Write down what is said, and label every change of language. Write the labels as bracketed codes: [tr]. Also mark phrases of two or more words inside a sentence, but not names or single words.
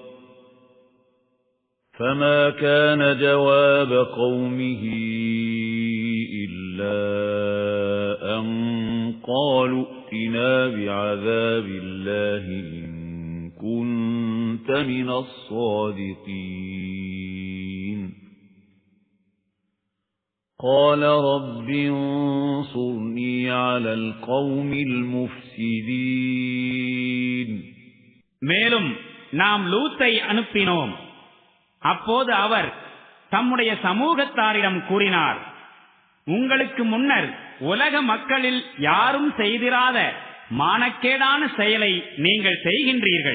[ar] فما كان جواب قومه إلا أن قالوا ائتنا بعذاب الله إن كنت من الصادقين قال رب انصرني على القوم المفسدين. [ta] மேலும் நாம் லூத்தை அனுப்பினோம். அப்போது அவர் தம்முடைய சமூகத்தாரிடம் கூறினார், உங்களுக்கு முன்னர் உலக மக்களில் யாரும் செய்திராத மானக்கேடான செயலை நீங்கள் செய்கின்றீர்கள்.